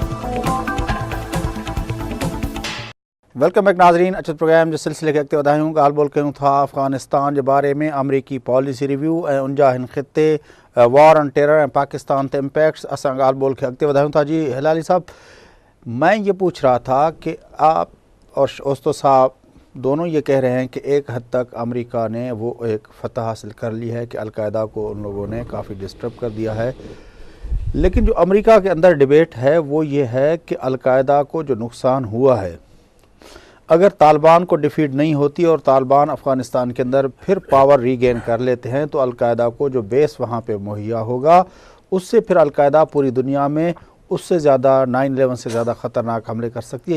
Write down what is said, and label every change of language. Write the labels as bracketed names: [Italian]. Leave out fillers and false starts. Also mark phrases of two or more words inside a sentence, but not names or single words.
[English] Welcome back ناظرین. [Sindhi] اچھا پروگرام جس سلسلے کے اگتے ودائیوں ॻाल्हि ॿोल कयूं था अफ़गानिस्तान जे बारे में अमरीकी [English] policy review [Sindhi] ऐं उनजा हिन ख़िते [English] war on terror [Sindhi] ऐं पाकिस्तान ते इम्पैक्ट्स. असां ॻाल्हि ॿोल खे अॻिते वधायूं था. [Urdu] جی ہلالی صاحب، میں یہ پوچھ رہا تھا کہ آپ اور اوستو صاحب دونوں یہ کہہ رہے ہیں کہ ایک حد تک امریکہ نے وہ ایک فتح حاصل کر لی ہے کہ القاعدہ کو ان لوگوں نے کافی ڈسٹرب کر دیا ہے، لیکن جو امریکہ کے اندر ڈیبیٹ ہے وہ یہ ہے کہ القاعدہ کو جو نقصان ہوا ہے، اگر طالبان کو ڈیفیٹ نہیں ہوتی اور طالبان افغانستان کے اندر پھر [English] power regain [Urdu] کر لیتے ہیں تو القاعدہ کو جو بیس وہاں پہ مہیا ہوگا اس سے پھر القاعدہ پوری دنیا میں اس سے زیادہ 9/11 سے زیادہ خطرناک حملے کر سکتی ہے.